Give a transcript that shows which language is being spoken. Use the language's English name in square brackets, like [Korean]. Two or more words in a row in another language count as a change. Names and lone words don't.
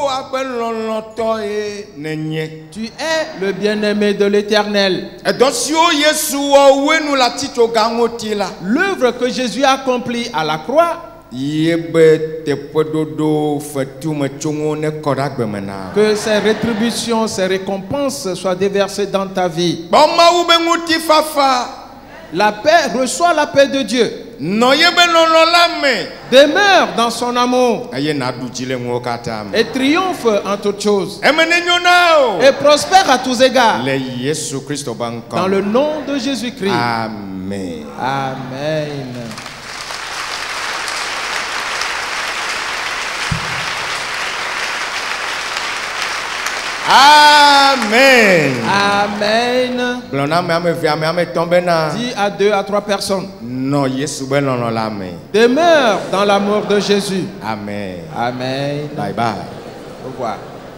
[Ewe] ƒe lɔlɔ̃tɔ nenye. [French] Tu es le bien-aimé de l'Éternel. [Ewe] Edɔ siwo Yesu wɔ woe nu le atitsoga ŋuti la. [French] L'œuvre que Jésus a accomplie à la croix, [Ewe] Yebe teƒeɖoɖo fetumetsongo ne kɔ ɖe agbe me na. [French] que ses rétributions, ses récompenses soient déversées dans ta vie. [Ewe] Bɔ Mawu be ŋutifafa. [French] La paix, reçois la paix de Dieu. [Ewe] Nɔ yebe lɔlɔ la me. [French] Demeure dans son amour [Ewe] Eye naɖu dzi le ŋuwo katã me. [French] et triomphe en toutes choses. [Ewe] Eme ne nyo na o. [French] Et prospère à tous égards. [Ewe] Le Yesu Kristo be ŋkɔ. [French] Dans le nom de Jésus-Christ. [Ewe] Amen. [French] Amen. [Ewe] Amen. [French] Amen. [Ewe] Gblɔ na ame eve ame etɔ̃ bena. [French] Dis à 2 à 3 personnes. [Ewe] Nɔ Yesu be lɔlɔ la me. [French] Demeure dans l'amour de Jésus. [Ewe] Amen. [French] Amen. [English] Bye bye. [French] Au revoir.